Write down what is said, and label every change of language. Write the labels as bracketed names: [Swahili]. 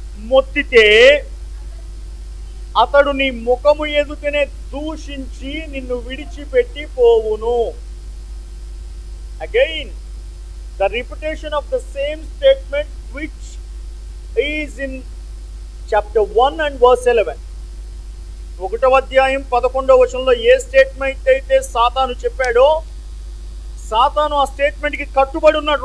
[Telugu] మొత్తితే అతడు నీ ముఖము ఎదుటనే దూషించి నిన్ను విడిచిపెట్టి పోవును. [English] Again the repetition of the same statement which is in chapter 1 and verse 11. [Telugu] 1వ అధ్యాయం 11వ వచనంలో ఏ స్టేట్మెంట్ అయితే సాతాను చెప్పాడో, సాతాను ఆ స్టేట్మెంట్కి కట్టుబడి ఉన్నాడు.